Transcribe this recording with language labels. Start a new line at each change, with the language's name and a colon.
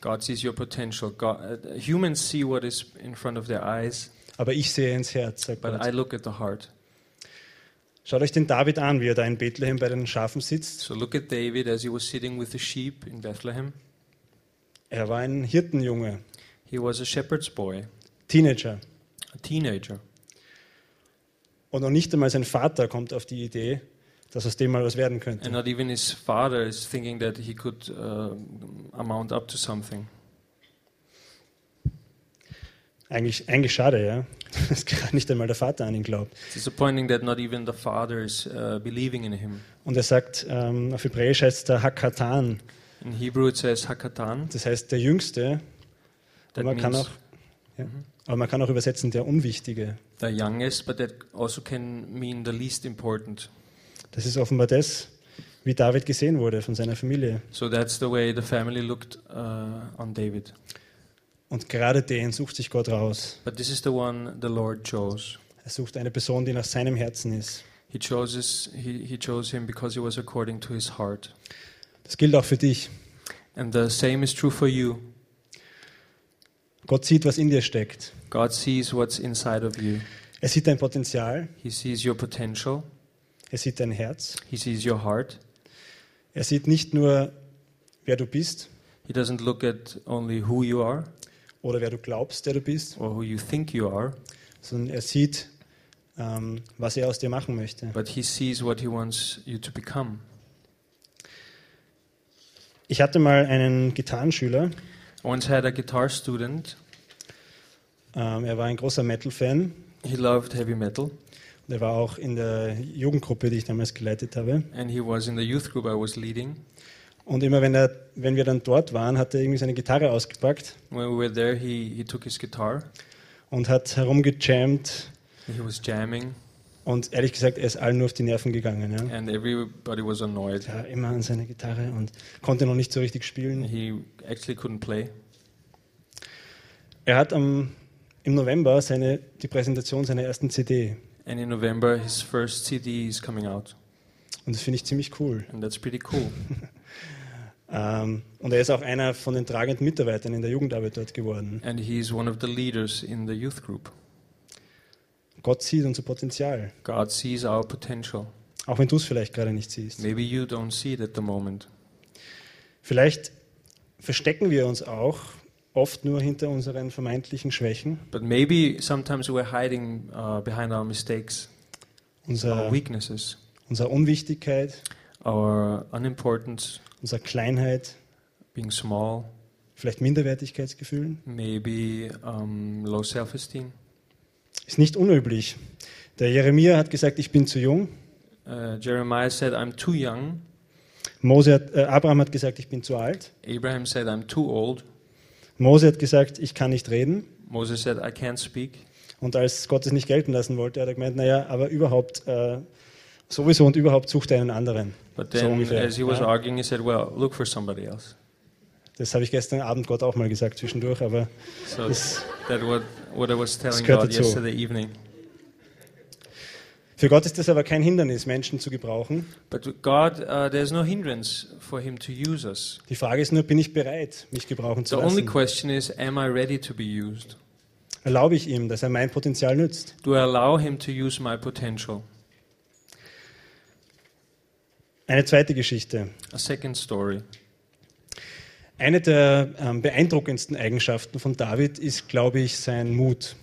English: God sees your potential. Humans see what is in front of their eyes.
German: Aber ich sehe ins Herz, sagt
English: But
German: Gott.
English: I look at the heart.
German: Schaut euch den David an, wie er da in Bethlehem bei den Schafen sitzt.
English: So look at David as he was sitting with the sheep in Bethlehem.
German: Er war ein Hirtenjunge.
English: He was a shepherd's boy.
German: Teenager.
English: A teenager.
German: Und noch nicht einmal sein Vater kommt auf die Idee, dass aus dem mal was werden könnte.
English: And not even his father is thinking that he could amount up to something.
German: Eigentlich schade, ja, dass gerade nicht einmal der Vater an ihn glaubt.
English: It's disappointing that not even the father is believing in him.
German: Und er sagt, auf Hebräisch heißt er Hakatan.
English: In Hebrew it says Hakatan.
German: Das heißt der Jüngste.
English: That man means,
German: kann auch, ja, aber man kann auch übersetzen der Unwichtige.
English: The youngest, but that also can mean the least important.
German: Das ist offenbar das, wie David gesehen wurde von seiner Familie.
English: So that's the way the family looked on David.
German: Und gerade den sucht sich Gott raus.
English: But this is the one the Lord chose.
German: Er sucht eine Person, die nach seinem Herzen ist.
English: He chose him because he was according to his heart.
German: Das gilt auch für dich.
English: And the same is true for you.
German: Gott sieht, was in dir steckt.
English: God sees what's inside of you.
German: Er sieht dein Potenzial.
English: He sees your potential.
German: Er sieht dein Herz.
English: He sees your heart.
German: Er sieht nicht nur, wer du bist.
English: He doesn't look at only who you are.
German: Oder wer du glaubst, der du bist.
English: Or who you think you are.
German: Sondern er sieht, was er aus dir machen möchte.
English: But he sees what he wants you to become.
German: Ich hatte mal einen Gitarrenschüler.
English: Once had a guitar student.
German: Er war ein großer Metal-Fan.
English: He loved heavy metal.
German: Und er war auch in der Jugendgruppe, die ich damals geleitet habe.
English: And he was in the youth group I was leading.
German: Und immer wenn wir dann dort waren, hat er irgendwie seine Gitarre ausgepackt.
English: When we were there, he took his guitar.
German: Und hat herumgejammt.
English: He was jamming.
German: Und ehrlich gesagt, er ist allen nur auf die Nerven gegangen. Ja.
English: And everybody was annoyed.
German: Ja, immer an seiner Gitarre und konnte noch nicht so richtig spielen.
English: He actually couldn't play.
German: Er hat im November die Präsentation seiner ersten CD.
English: And in November his first CD is coming out.
German: Und das finde ich ziemlich cool.
English: And that's pretty cool.
German: Und er ist auch einer von den tragenden Mitarbeitern in der Jugendarbeit dort geworden.
English: And he is one of the leaders in the youth group.
German: Gott sieht unser Potenzial.
English: God sees our potential.
German: Auch wenn du es vielleicht gerade nicht siehst.
English: Maybe you don't see it at the moment.
German: Vielleicht verstecken wir uns auch oft nur hinter unseren vermeintlichen Schwächen.
English: But maybe sometimes we're hiding behind our mistakes.
German: Unsere
English: weaknesses.
German: Unsere Unwichtigkeit.
English: Our unimportance.
German: Unsere Kleinheit.
English: Being small.
German: Vielleicht Minderwertigkeitsgefühlen.
English: Maybe low self-esteem.
German: Ist nicht unüblich. Der Jeremia hat gesagt, ich bin zu jung.
English: Jeremiah said, I'm too young.
German: Abraham hat gesagt, ich bin zu alt.
English: Abraham said, I'm too old.
German: Mose hat gesagt, ich kann nicht reden.
English: Moses said, I can't speak.
German: Und als Gott es nicht gelten lassen wollte, hat er gemeint, naja, aber überhaupt, sowieso und überhaupt sucht er einen anderen.
English: But then,
German: so ungefähr,
English: as he was arguing, he said, well, look for somebody else.
German: Das habe ich gestern Abend Gott auch mal gesagt zwischendurch, aber so das,
English: that what I was telling God
German: dazu.
English: Yesterday evening.
German: Für Gott ist das aber kein Hindernis, Menschen zu gebrauchen.
English: But God, there's no hindrance for him to use us.
German: Die Frage ist nur, bin ich bereit, mich gebrauchen zu lassen?
English: The only question is, am I ready to be used?
German: Erlaube ich ihm, dass er mein Potenzial nützt?
English: Do I allow him to use my potential?
German: Eine zweite Geschichte.
English: A second story.
German: Eine der beeindruckendsten Eigenschaften von David ist, glaube ich, sein Mut.